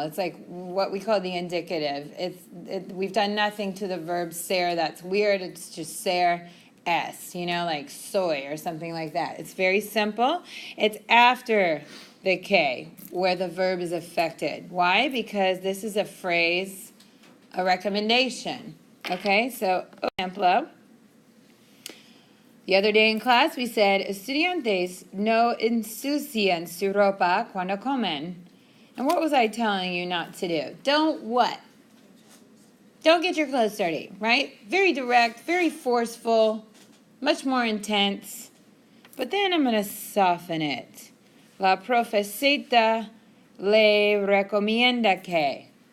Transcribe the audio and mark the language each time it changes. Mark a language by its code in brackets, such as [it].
[en] It's like what we call the indicative. We've done nothing to the verb ser that's weird. It's just ser es, like soy or something like that. It's very simple. It's after the K where the verb is affected. Why? Because this is a phrase, a recommendation. Okay, so, [es] por ejemplo, [en] the other day in class we said, [es] estudiantes no ensucian su ropa cuando comen. [en] And what was I telling you not to do? Don't what? Don't get your clothes dirty, right? Very direct, very forceful, much more intense. [es] But then I'm going to soften it. La profesita le recomienda que.